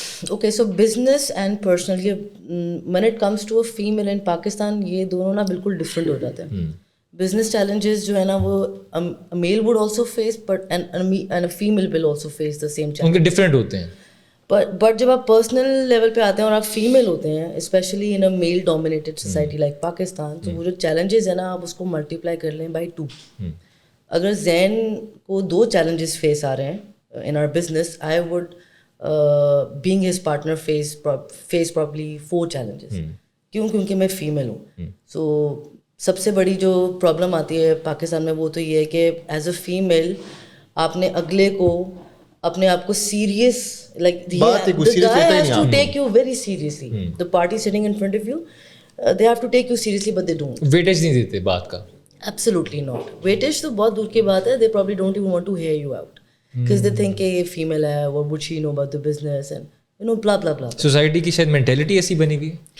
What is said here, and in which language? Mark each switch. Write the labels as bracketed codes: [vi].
[en] okay, so business and personally when it comes to a female in Pakistan, [ur] یہ دونوں نا بالکل different ہو جاتے ہیں. بزنس چیلنجز جو ہے نا وہ میل [en] would also face, but and a female will also face the same challenge. [ur] ان کے ڈفرینٹ ہوتے ہیں. بٹ جب آپ پرسنل لیول پہ آتے ہیں اور آپ فیمیل ہوتے ہیں, [en] specially in a male dominated society like Pakistan, [ur] تو وہ جو چیلنجز ہیں نا آپ اس کو ملٹیپلائی کر لیں بائی 2. اگر زین کو [en] 2 challenges [ur] فیس آ رہے ہیں [en] In our business, I would being his partner face probably 4 challenges. [ur] کیوں؟ کیونکہ میں فیمیل ہوں. سو سب سے بڑی جو پرابلم آتی ہے پاکستان میں وہ تو یہ ہے کہ ایز اے فیمیل آپ نے اگلے کو اپنے آپ کو serious, [en] like the guy has to take you very seriously. The party sitting in front of you, they have to take you seriously, but they don't. [ur] Weightage نہیں دیتے بات کا. [en] Absolutely not. [ur] ویٹیج تو بہت دور کی بات ہے. [en] They probably don't even want to hear you out. Because they think [ur] کہ یہ فیمیل ہے, [en] what would she know about the business, and you know blah blah blah. [ur] Society کی شاید مینٹیلٹی ایسی بنی ہوئی ہے.